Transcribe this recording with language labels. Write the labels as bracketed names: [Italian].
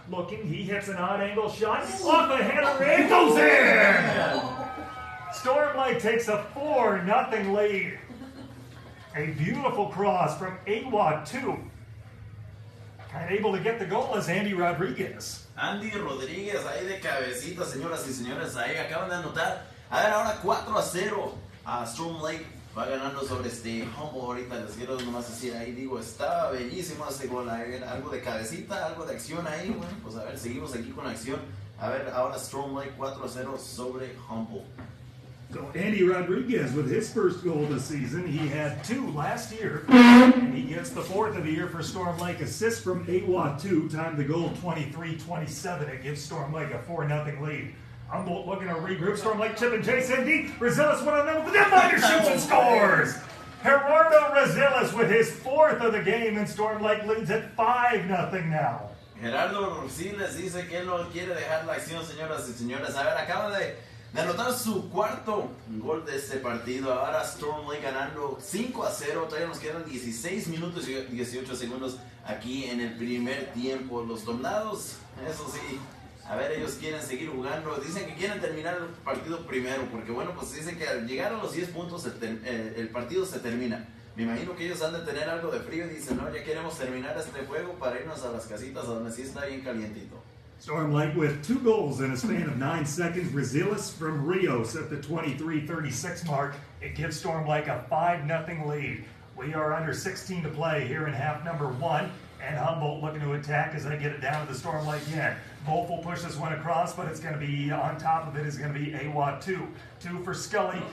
[English] Looking, he hits an odd angle shot. Off the header, it goes in! Storm Lake takes a 4-0 lead. A beautiful cross from AWA2. And able to get the goal is Andy Rodriguez. [Spanish] Andy Rodríguez ahí de cabecita, señoras y señores, ahí acaban de anotar. A ver, ahora 4-0 a Storm Lake. Va ganando sobre Humboldt. Ahorita les quiero nomás decir ahí, digo, estaba bellísimo este gol. Algo de cabecita, algo de acción ahí. Bueno, pues a ver, seguimos aquí con acción. A ver, ahora Storm Lake 4-0 sobre Humboldt. [English] So Andy Rodriguez with his first goal this season. He had 2 last year, and he gets the 4th of the year for Storm Lake. Assist from AWA2, time the goal 23-27. It gives Storm Lake a 4-0 lead. Humboldt looking to regroup. Storm Lake chip and chase in deep. Rosiles one on them with the netminder, shoots and scores. Gerardo Rosiles with his 4th of the game, and Storm Lake leads at 5-0 now. [Spanish] Gerardo Rosiles dice que él no quiere dejar la acción, señoras y señores. A ver, acaba de anotar su 4º gol de este partido. Ahora Storm Lake ganando 5-0. Todavía nos quedan 16 minutos y 18 segundos aquí en el primer tiempo. Los Tornados, eso sí, a ver, ellos quieren seguir jugando. Dicen que quieren terminar el partido primero, porque bueno, pues dicen que al llegar a los 10 puntos el partido se termina. Me imagino que ellos han de tener algo de frío y dicen, no, ya queremos terminar este juego para irnos a las casitas donde sí está bien calientito. [English] Storm Lake with 2 goals in a span of 9 seconds. Rosiles from Rios at the 23-36 mark. It gives Storm Lake a 5-0 lead. We are under 16 to play here in half number 1. And Humboldt looking to attack as they get it down to the Storm Lake end. Wolf will push this one across, but it's going to be on top of it is going to be AWA2. 2 for Scully.